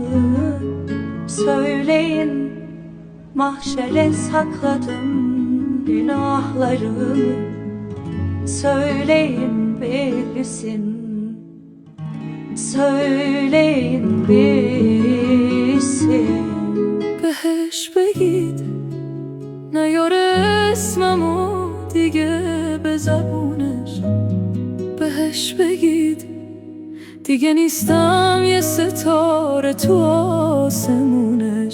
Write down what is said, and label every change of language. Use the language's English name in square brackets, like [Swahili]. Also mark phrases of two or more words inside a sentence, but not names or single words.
[Turkish] Söyleyin mahşere sakladım günahlarımı. Söyleyin bilsin, söyleyin bilsin. [Persian] بهش بگید نیاره اسممو دیگه به زبونش. بهش بگید دیگه نیستم یه ستاره تو آسمونش.